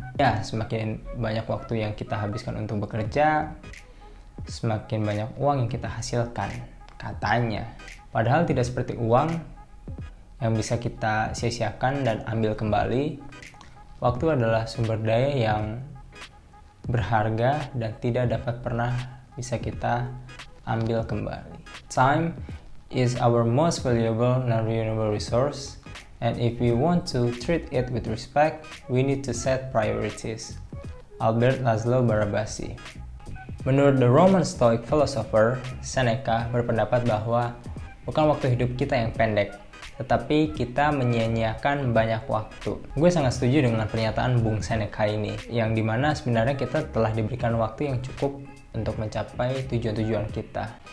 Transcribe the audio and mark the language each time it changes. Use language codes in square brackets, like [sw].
[id] Ya, semakin banyak waktu yang kita habiskan untuk bekerja, semakin banyak uang yang kita hasilkan, katanya. Padahal tidak seperti uang yang bisa kita sia-siakan dan ambil kembali. Waktu adalah sumber daya yang berharga dan tidak dapat pernah bisa kita ambil kembali. [en] Time is our most valuable non-renewable resource, and if we want to treat it with respect, we need to set priorities. Albert Laszlo Barabasi. [id] Menurut [en] the Roman Stoic philosopher, [id] Seneca berpendapat bahwa bukan waktu hidup kita yang pendek, tetapi kita menyia-nyiakan banyak waktu. Gue sangat setuju dengan pernyataan Bung Seneca ini, yang dimana sebenarnya kita telah diberikan waktu yang cukup untuk mencapai tujuan-tujuan kita.